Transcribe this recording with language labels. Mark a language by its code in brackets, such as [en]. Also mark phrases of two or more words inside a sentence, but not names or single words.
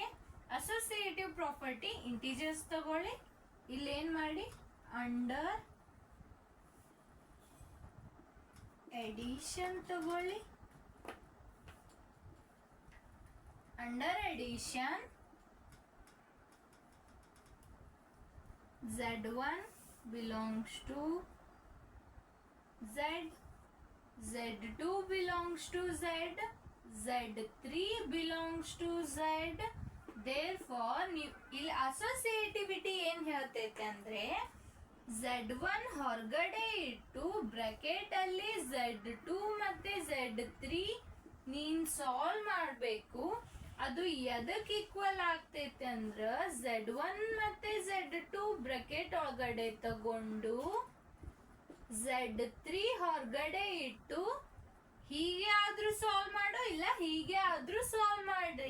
[en] associative property integers [kn] ತಗೊಳ್ಳಿ. ಇಲ್ಲಿ ಏನ್ ಮಾಡಿ [en] under addition [kn] ತಗೊಳ್ಳಿ. [en] under addition z1 belongs to z, z2 belongs to z, z3 belongs to z. [kn] therefore ಇಲ್ಲಿ ಅಸೋಸಿಯೇಟಿವಿಟಿ ಏನ್ ಹೇಳ್ತೈತೆ ಅಂದ್ರೆ z1 ಹೊರಗಡೆ ಇಟ್ಟು ಬ್ರಾಕೆಟ್ ಅಲ್ಲಿ z2 ಮತ್ತೆ z3 ನೀನ್ ಸಾಲ್ವ್ ಮಾಡ್ಬೇಕು. ಅದು ಎದಕ್ಕೆ ಈಕ್ವಲ್ ಆಗ್ತೈತೆ ಅಂದ್ರ z1 ಮತ್ತೆ z2 ಬ್ರಾಕೆಟ್ ಒಳಗಡೆ ತಗೊಂಡು z3 ಹೊರಗಡೆ ಇಟ್ಟು ಹೀಗೆ ಆದ್ರೂ ಸಾಲ್ವ್ ಮಾಡೋ, ಇಲ್ಲ ಹೀಗೆ ಆದ್ರೂ ಸಾಲ್ವ್ ಮಾಡ್ರಿ.